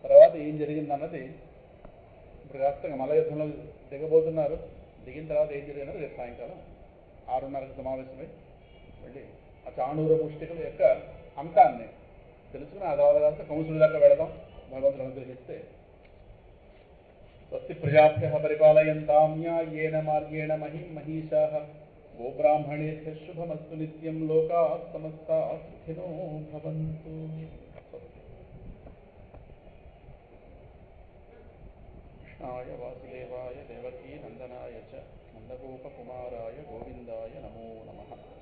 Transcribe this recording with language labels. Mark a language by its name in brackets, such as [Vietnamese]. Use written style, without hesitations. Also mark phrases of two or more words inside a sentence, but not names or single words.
[Telugu] తర్వాత ఏం జరిగిందన్నది ఇప్పుడు కాస్త మల్లయుద్ధంలో దిగబోతున్నారు. దిగిన తర్వాత ఏం జరిగిందన్నది రేపు సాయంకాలం 6:30కి సమావేశమై వెళ్ళి ఆ చాణూర ముష్టికుల యొక్క అంతాన్ని తెలుసుకుని ఆ తర్వాత కాస్త కంసుడి దాకా వెళదాం. భగవంతుడు అనుగ్రహిస్తే [Sanskrit] స్వస్తి ప్రజాభ్యః పరిపాలయంతాం న్యాయేన మార్గేణ మహిం మహీషాః గోబ్రాహ్మణేభ్యః శుభమస్తు నిత్యం లోకాః సమస్తాః సుఖినో భవంతు. కృష్ణాయ వాసుదేవాయ దేవకీ నందనాయ చ నందగోపకుమారాయ గోవిందాయ నమో నమః.